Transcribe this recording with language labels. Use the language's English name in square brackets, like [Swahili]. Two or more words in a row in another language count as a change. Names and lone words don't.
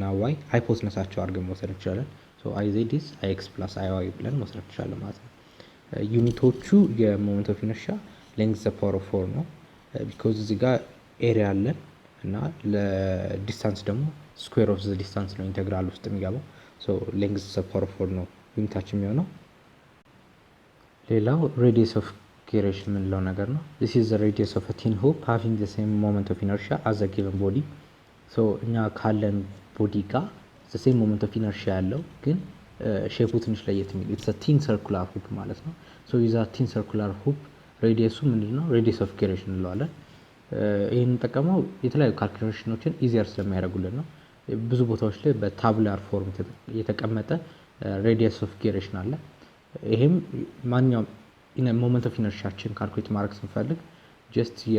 [Amharic] ዋይ ሃይፖትነሳቸው አድርገን መውሰድ እንችላለን። [English] so I z is I x plus I y [Amharic] ብለን መውሰድ እንችላለን ማለት ነው። ዩኒቶቹ [English] moment of inertia length the power of 4 [Amharic] ነው። ቢኮዝ እዚህ ጋር ኤሪያ አለን እና ለዲስታንስ ደግሞ [English] square of the distance [Amharic] ነው ኢንቴግራል ውስጥ የሚገባው። [English] so length the power of 4 [Amharic] ነው ዩኒታችን የሚሆነው። ሌላው [English] radius of gyration [Amharic] የምንለው ነገር ነው። [English] this is the radius of a thin hoop having the same moment of inertia as a given body. [Amharic] so እኛ ካለን ቦዲ ጋር [English] the same moment of inertia [Amharic] ያለው ግን ሼፑ ትንሽ ለየት የሚል [English] it's a thin circular hoop [Amharic] ማለት ነው። [English] so is a thin circular hoop [Amharic] ሬዲየሱ ምንድነው [English] radius of gyration [Amharic] እንለዋለን። ይሄን እንጠቀመው የተለያዩ ካልኩሌሽኖችን ኢዚየር ስለሚያደርጉልን ነው። ብዙ ቦታዎች ላይ [English] tabular form [Amharic] የተቀመጠ [English] radius of gyration [Amharic] አለ። ይሄም ማንኛውም [English] moment of inertia [Amharic] ካልኩሌት ማድረግ ስንፈልግ ጀስት